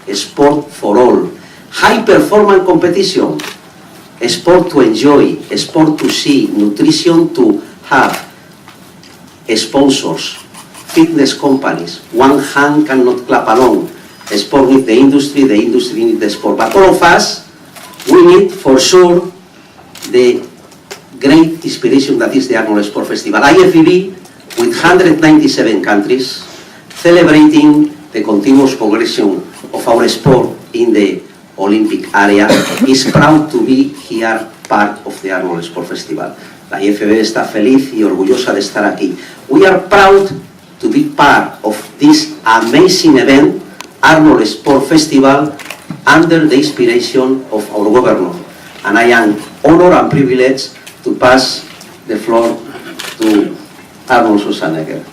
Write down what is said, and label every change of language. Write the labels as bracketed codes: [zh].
[en] Sport for all. High performance competition. Sport to enjoy, sport to see, nutrition to have, sponsors, fitness companies. One hand cannot clap alone. Sport with the industry needs the sport. But all of us, we need for sure the great inspiration that is the Arnold Sport Festival. IFBB, with 197 countries, celebrating the continuous progression of our sport in the Olympic area, is proud to be here part of the Arnold Sport Festival. [es] La IFB está feliz y orgullosa de estar aquí. [en] We are proud to be part of this amazing event, Arnold Sport Festival, under the inspiration of our governor. And I am honored and privileged to pass the floor to Arnold Schwarzenegger.